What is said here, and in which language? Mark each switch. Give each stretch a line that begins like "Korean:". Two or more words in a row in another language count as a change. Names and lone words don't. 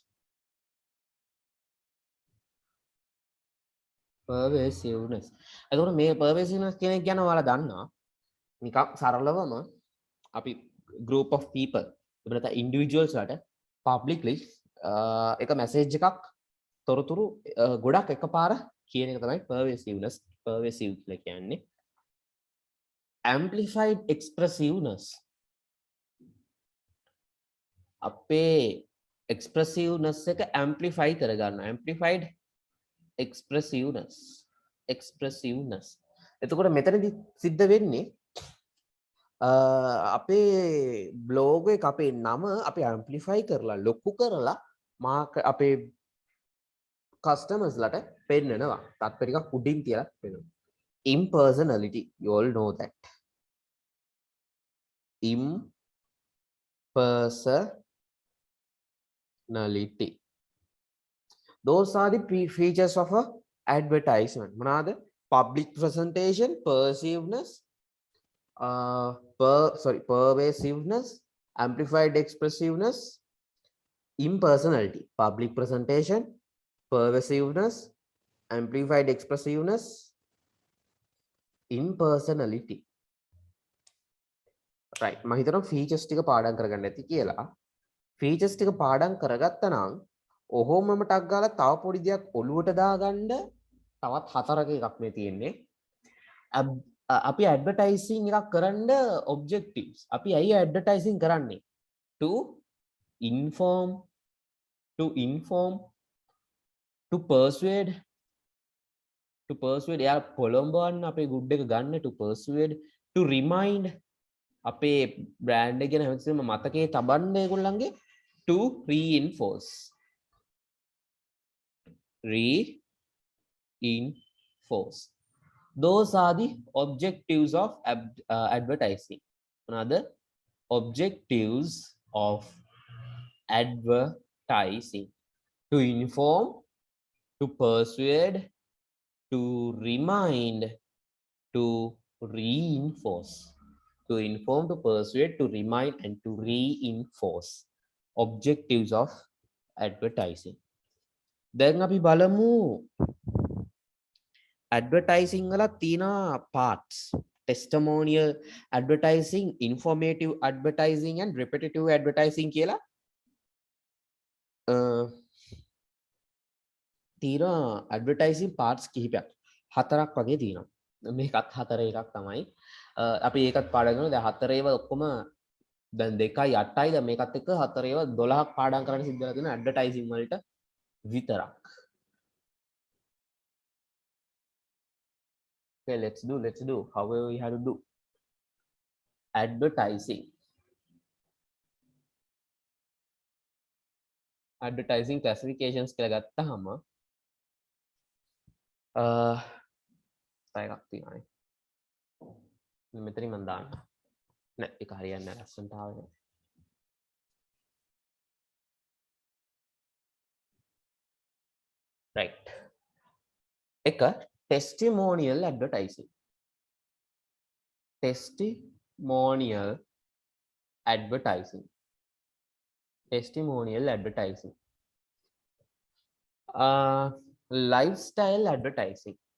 Sinhala: pervasiveness එතකොට මේ pervasiveness කියන එක ගැන ඔයාලා දන්නා නිකන් සරලවම අපි
English: group of people
Sinhala: එහෙම නැත්නම් individuals වලට publicly එක message එකක් තොරතුරු ගොඩක් එකපාර කියන එක තමයි pervasiveness pervasive කියලා කියන්නේ
English: amplified expressiveness
Sinhala: අපේ expressiveness එක amplify කරගන්න amplified expressiveness එතකොට මෙතනදි සිද්ධ වෙන්නේ අපේ බ්ලොග් එක අපේ නම අපි amplify කරලා ලොකු කරලා මාක අපේ customers ලට පෙන්නනවා තත්පර ටිකක් උඩින් තියලා පෙන්නනවා impersonality
English: you all know that impersonality those are the features of a advertisement මොනවාද public presentation pervasiveness pervasiveness amplified expressiveness impersonality public presentation pervasiveness amplified expressiveness impersonality
Sinhala: right මම හිතනවා features ටික පාඩම් කරගන්න ඇති කියලා features ටික පාඩම් කරගත්තා නම් ඔහොමම ටක් ගාලා තව පොඩි දෙයක් ඔලුවට දාගන්න තවත් හතරක එකක් මේ තියෙන්නේ අපි ඇඩ්වර්ටයිසින් එකක් කරන්න objectives අපි ඇයි ඇඩ්වර්ටයිසින් කරන්නේ
English: to inform to persuade
Sinhala: එයා පොළොඹවන්න අපේ ගුඩ් එක ගන්න
English: to persuade to remind
Sinhala: අපේ බ්‍රෑන්ඩ් එක ගැන හැමතිස්සෙම මතකයේ තබන්න ඒගොල්ලන්ගේ
English: to reinforce those are the objectives of advertising another objectives of advertising to inform to persuade to remind to reinforce to inform to persuade to remind and to reinforce objectives of advertising
Sinhala: දැන් අපි බලමු
English: advertising වල තියෙන parts testimonial advertising informative advertising and repetitive advertising කියලා
Sinhala: තියෙන advertising parts කිහිපයක් හතරක් වගේ තියෙනවා මේකත් හතර එකක් තමයි අපි ඒකත් පාඩම් කරනවා දැන් හතර ඒවා ඔක්කොම දැන් 2යි 8යි දැන් මේකත් එක්ක හතර ඒවා 12ක් පාඩම් කරන්න සිද්ධ වෙලා තියෙනවා advertising වලට විතරක්
English: okay let's do however we have to do advertising classifications
Sinhala: කියලා ගත්තාම එකක් තියෙනවානේ මෙතනින් මම දාන්න නෑ ඒක හරියන්නේ නැහැ ලස්සනට ආවේ right එක
English: testimonial advertising advertising. Testimonial advertising. Lifestyle advertising.